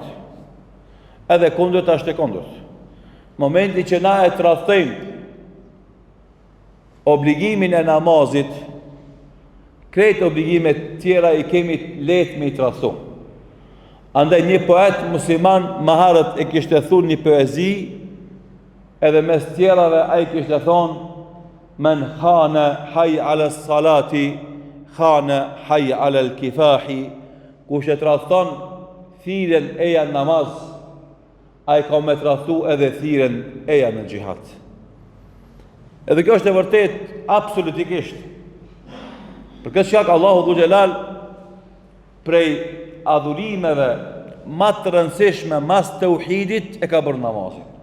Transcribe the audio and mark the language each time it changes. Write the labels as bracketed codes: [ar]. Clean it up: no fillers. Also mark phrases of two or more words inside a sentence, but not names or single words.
[sq] Edhe kundërt është e kundërt. Momenti që na e tradhtojmë obligimin e namazit, krejt obligimet tjera i kemi lehtë me i tradhtu. Andaj një poet musliman më herët e kishte thunë një poezi, edhe mes tjerave ai kishte thonë: [ar] "من خان حي على الصلاة خان حي على الكفاح." [sq] Kush e tradhton thirrjen e ja namaz, ai ka me tradhtu edhe thirrjen e ja në xihad. Edhe kjo është e vërtet absolutikisht. Për këtë shkak Allahu [ar] ذو الجلال [sq] prej adhurimeve më të rëndësishme mas tauhidit e ka bërë namazin.